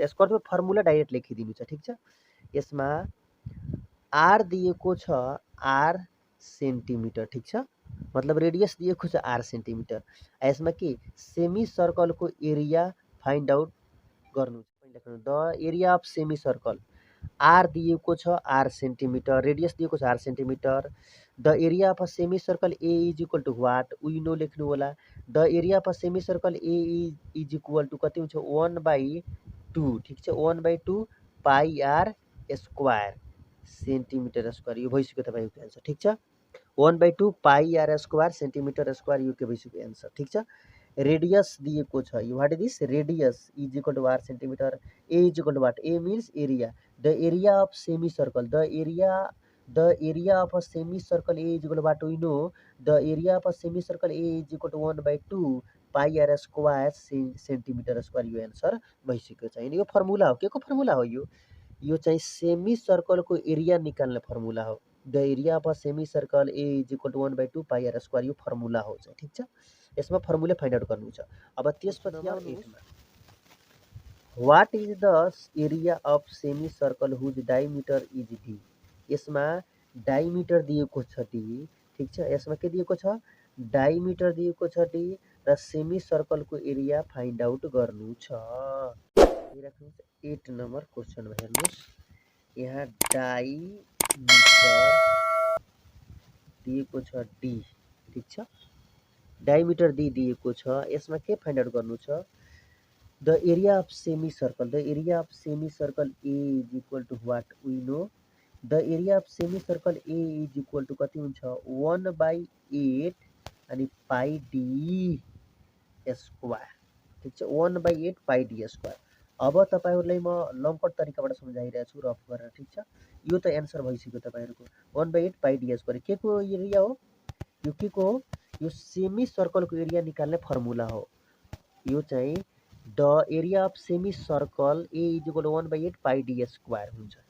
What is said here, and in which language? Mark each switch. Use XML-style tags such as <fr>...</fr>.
<ne>यसको अर्थ formula direct लेखिदिनु छ। ठीक छ, यसमा आर दिएको छ, आर सेन्टिमिटर। ठीक छ, मतलब रेडियस दिएको छ आर सेन्टिमिटर। यसमा के सेमी सर्कलको एरिया फाइन्ड आउट गर्नु छ।</ne> <en>the area of semi circle, r</en> <ne>दिएको छ</ne> <en>R centimetre, radius दिएको छ r centimetre. The area of a semi circle A is equal to what we know</en> <ne>लेख्नु होला।</ne> <en>the area of a semi circle A is equal to</en> <ne>कति हुन्छ?</ne> <en>1/2।</en> <ne>ठीक छ,</ne> <en>1/2 pi r square centimetre square.</en> <ne>यो भइसक्यो तपाईँको एन्सर। ठीक छ,</ne> <en>1/2 pi r square centimetre square.</en> <ne>यो के भइसक्यो? एन्सर। ठीक छ, रेडियस दिएको छ। Yo</ne> <en>What is this? Radius is equal to r centimetre, A is equal to what? A means area. The area of semi circle, the area of a semi circle A is equal to what we know, the area of a semi circle A is equal to 1/2 pi r square centimetre square.</en> <ne>यो answer भइसक्यो चाहिँ। यो formula हो। के को formula हो? यो चाहिँ सेमी सर्कलको एरिया निकाल्ने फर्मुला हो।</ne> <en>The area of a semi circle A is equal to 1/2 pi r square.</en> <ne>यो फर्मुला हो चाहिँ। ठीक छ, यसमा फर्मुला फाइन्ड आउट गर्नु छ। अब त्यसपछि आउनुहोस्,</ne> <en>What is the area of semi circle whose diameter is d.</en> <ne>यसमा डायमिटर दिएको छ डी। ठीक छ, यसमा के दिएको छ? डायमिटर दिएको छ डी र सेमी सर्कलको एरिया फाइन्ड आउट गर्नु छ। 8 नम्बर क्वेसनमा हेर्नुहोस्, यहाँ डायमिटर दिएको छ डी। ठीक छ, डायमिटर डी दिएको छ। यसमा के फाइन्ड आउट गर्नु छ?</ne> <en>the area of semi circle, the area of semi circle A is equal to what we know, the area of semi circle A is equal to</en> <ne>कति हुन्छ?</ne> <en>1/8 अनि pi d square.</en> <ne>ठीक छ,</ne> <en>1/8 pi d square.</en> <ne>अब तपाईहरुलाई म लङकट तरिकाबाट सम्झाइरहेको छु रफ गरेर, ठीक छ। यो त एन्सर भइसक्यो तपाईहरुको 1/8 पाइ ds स्क्वायर। के को एरिया हो यो, के को हो यो, सेमी सर्कलको एरिया निकाल्ने फर्मुला हो। यो चाहिँ</ne> <en>The area of semi circle A is equal to 1/8 pi ds square हुन्छ।</en>